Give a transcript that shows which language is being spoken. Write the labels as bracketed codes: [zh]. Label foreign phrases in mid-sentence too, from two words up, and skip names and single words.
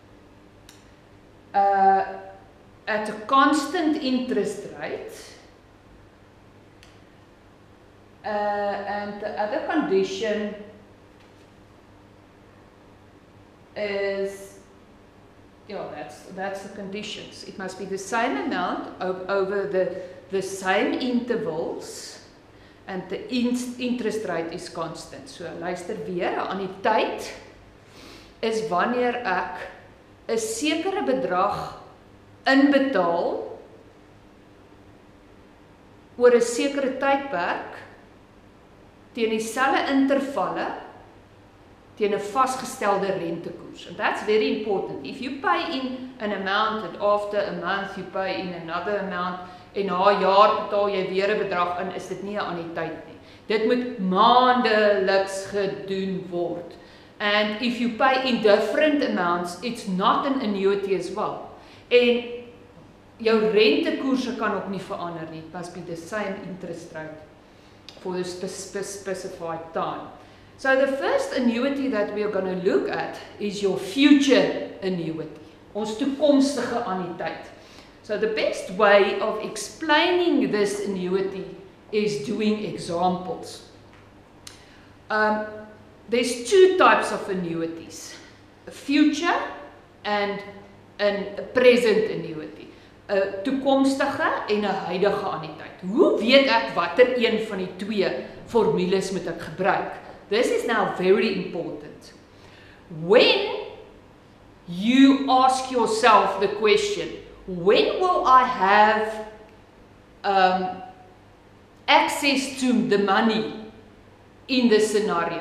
[en] at a constant interest rate, and the other condition is, yeah, that's the conditions. It must be the same amount over the same intervals, and the interest rate is constant. [af] So luister weer, 'n annuïteit is wanneer ek 'n sekere bedrag inbetaal oor 'n sekere tydperk teen dieselfde intervalle teen 'n vasgestelde rentekoers. [en] And that's very important. If you pay in an amount and after a month you pay in another amount [af] en na 'n jaar betaal jy weer 'n bedrag in, is dit nie 'n annuïteit nie. Dit moet maandeliks gedoen word. [en] And if you pay in different amounts, it's not an annuity as well. [af] En jou rentekoerse kan ook nie verander nie. [en] It must be the same interest rate for the specified time. So the first annuity that we are going to look at is your future annuity, [af] ons toekomstige annuïteit. [en] So the best way of explaining this annuity is doing examples. There's two types of annuities, a future and a present annuity. [af] 'n Toekomstige en 'n huidige annuïteit. Hoe weet ek watter een van die twee formules moet ek gebruik? [en] This is now very important. When you ask yourself the question, when will I have access to the money in this scenario?